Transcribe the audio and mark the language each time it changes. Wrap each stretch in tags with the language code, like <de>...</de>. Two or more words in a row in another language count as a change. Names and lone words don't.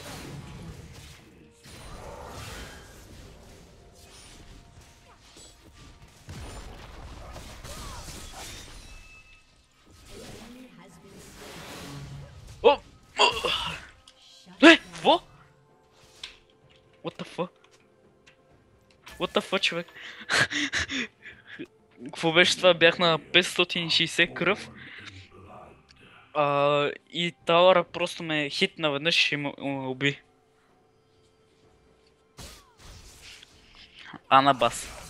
<bg>О! Какво?</bg> <en>What the fuck? What the fuck,</en> <bg>човек? Какво беше това? Бях на 560 кръв. И тауъра просто ме хитна веднъж и ме уби. Анабас.</bg>